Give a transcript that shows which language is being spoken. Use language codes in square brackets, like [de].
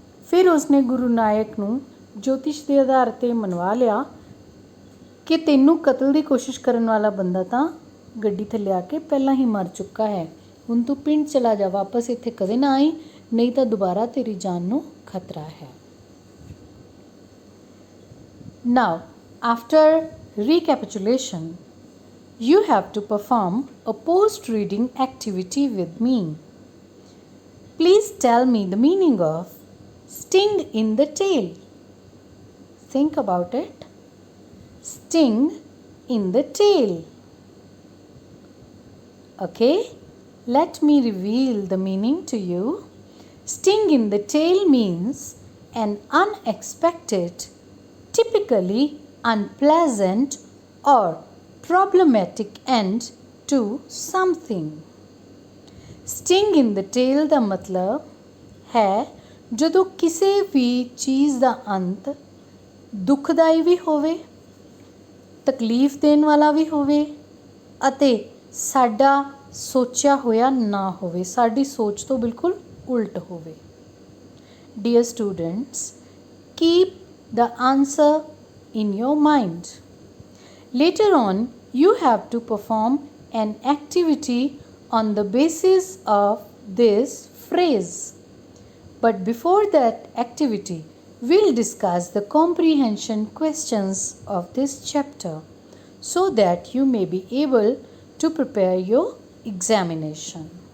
[pa] ਫਿਰ ਉਸਨੇ ਗੁਰੂ ਨਾਨਕ ਨੂੰ ਜੋਤਿਸ਼ ਦੇ ਆਧਾਰ 'ਤੇ ਮੰਨਵਾ ਲਿਆ ਕਿ ਤੈਨੂੰ ਕਤਲ ਦੀ ਕੋਸ਼ਿਸ਼ ਕਰਨ ਵਾਲਾ ਬੰਦਾ ਤਾਂ ਗੱਡੀ ਥੱਲੇ ਆ ਕੇ ਪਹਿਲਾਂ ਹੀ ਮਰ ਚੁੱਕਾ ਹੈ। ਹੁਣ ਤੂੰ ਪਿੰਡ ਚਲਾ ਜਾ, ਵਾਪਸ ਇੱਥੇ ਕਦੇ ਨਾ ਆਈ, ਨਹੀਂ ਤਾਂ ਦੁਬਾਰਾ ਤੇਰੀ ਜਾਨ ਨੂੰ ਖਤਰਾ ਹੈ। [en] Now, after recapitulation, you have to perform a post-reading activity with me. Please tell me the meaning of sting in the tail. Think about it. Sting in the tail. Okay, let me reveal the meaning to you. Sting in the tail means an unexpected, typically unpleasant or problematic end to something. Sting in the tail [pa] ਦਾ ਮਤਲਬ ਹੈ ਜਦੋਂ ਕਿਸੇ ਵੀ ਚੀਜ਼ ਦਾ ਅੰਤ ਦੁਖਦਾਈ ਵੀ ਹੋਵੇ, ਤਕਲੀਫ ਦੇਣ ਵਾਲਾ ਵੀ ਹੋਵੇ ਅਤੇ ਸਾਡਾ ਸੋਚਿਆ ਹੋਇਆ ਨਾ ਹੋਵੇ, ਸਾਡੀ ਸੋਚ ਤੋਂ ਬਿਲਕੁਲ ਉਲਟ ਹੋਵੇ. [en] Dear students, keep the answer in your mind. Later on, you have to perform an activity on the basis of this phrase. But before that activity, we'll discuss the comprehension questions of this chapter so that you may be able to prepare your examination.